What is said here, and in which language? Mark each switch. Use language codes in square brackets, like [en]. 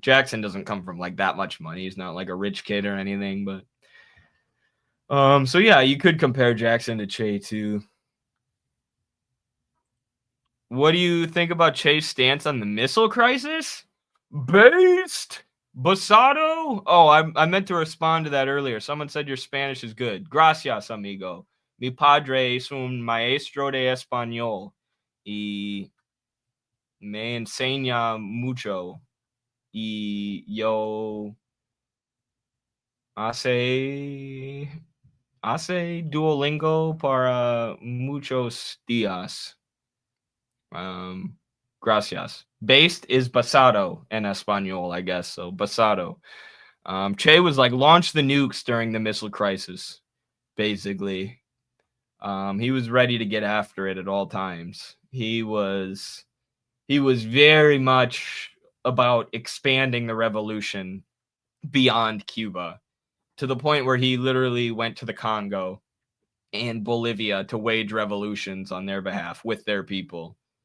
[en] Jackson doesn't come from like that much money. He's not like a rich kid or anything, but so yeah, you could compare Jackson to Che too. What do you think about Che's stance on the missile crisis? Based Basado? Oh, I meant to respond to that earlier. Someone said your Spanish is good. [es] Gracias, amigo. Mi padre es un maestro de español y me enseña mucho. Y yo hace Duolingo para muchos días. Gracias. [en] Based is basado in español, I guess. So basado. Che was like launched the nukes during the missile crisis, basically. He was ready to get after it at all times. He was very much about expanding the revolution beyond Cuba, to the point where he literally went to the Congo and Bolivia to wage revolutions on their behalf with their people.